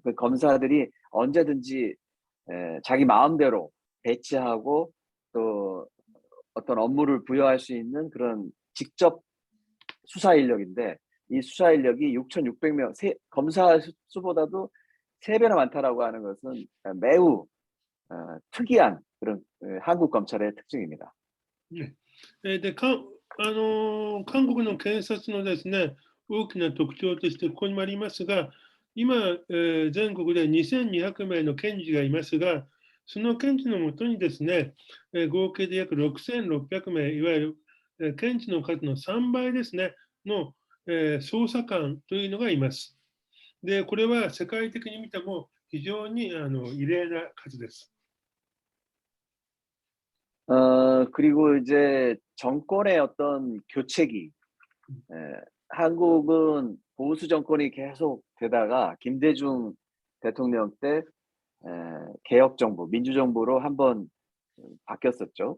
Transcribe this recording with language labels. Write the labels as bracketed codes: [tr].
[ko] 그 검사들이 언제든지 자기 마음대로 배치하고 또 어떤 업무를 부여할 수 있는 그런 직접 수사 인력인데, 이 수사 인력이 6,600명, 검사 수보다도 3배나 많다라고 하는 것은 매우 특이한 그런 한국 검찰의 특징입니다. [ja] で、韓国の検察のですね、大きな特徴として、ここにもありますが、今、全国で2200名の検事がいますが、その検事のもとにですね、合計で約6600名、いわゆる、検事の数の3倍ですね、の、捜査官というのがいます。で、これは世界的に見ても非常に異例な数です。 [ko] 그리고 이제 정권의 어떤 교체기, 한국은 보수 정권이 계속 되다가 김대중 대통령 때 개혁 정부, 민주정부로 한번 바뀌었었죠.